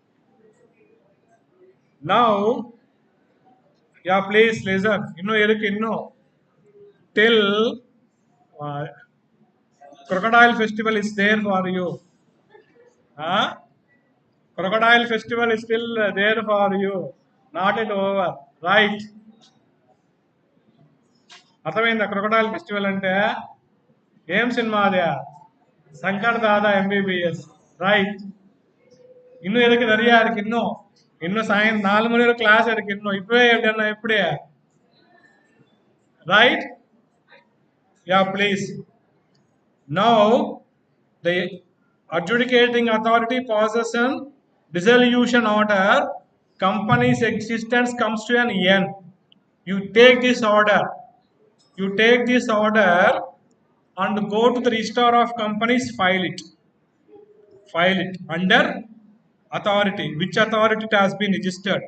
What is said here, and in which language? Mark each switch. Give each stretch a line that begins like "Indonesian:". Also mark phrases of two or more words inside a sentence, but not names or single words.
English: Now, yeah, please listen. Till uh, crocodile festival is there for you. Huh? Crocodile festival is still there for you. Not yet over. Right.
Telugu: అర్థమైందా
English: crocodile festival
Telugu: అంటే ఏం సినిమా అదే శంకర్ దాదా ఎంబీబీఎస్
Tamil: ரைட் இன்னும் எதுக்கு நிறைய இருக்கு இன்னும் சாயம் 4 மணி வரை கிளாஸ் இருக்கு இப்பவே எப்படி ரைட் யா
English: please now the adjudicating authority passes an dissolution order. Company's existence comes to an end. You take this order and go to the registrar of companies, file it under authority, which authority it has been registered.